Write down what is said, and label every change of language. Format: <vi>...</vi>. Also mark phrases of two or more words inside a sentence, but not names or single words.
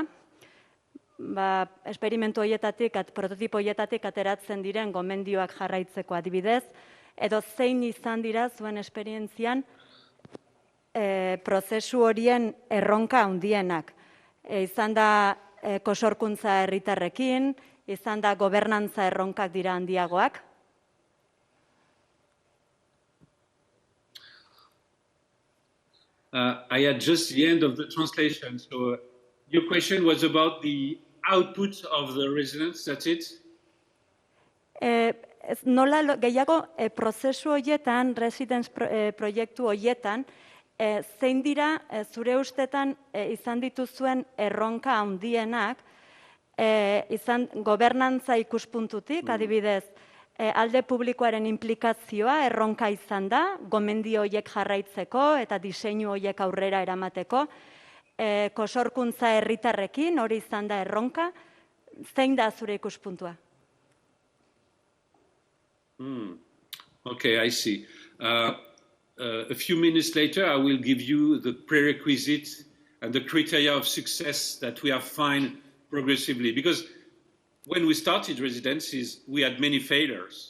<eu>Esperimentu horietatik, prototipo horietatik ateratzen diren gomendioak jarraitzeko adibidez, edo zein izan dira zuen esperientzian prozesu horien erronka handienak. Izan da kosorkuntza herritarrekin, izan da gobernantza erronkak dira handiagoak?</eu> <en>I had just the end of the translation, so your question was about the output of the residents, that's it?</en> <eu>Nola gehiago prozesu horietan, residence proiektu horietan, zein dira zure ustetan izan dituzuen erronka handienak, izan gobernantza ikuspuntutik, adibidez, alde publikoaren implikazioa erronka izan da, gomendio horiek jarraitzeko eta diseinu horiek aurrera eramateko, kosorkuntza herritarrekin hori izan da erronka, zein da zure ikuspuntua?</eu> <en>Okay, I see. A few minutes later, I will give you the prerequisites and the criteria of success that we have found progressively. Because when we started residencies, we had many failures.</en>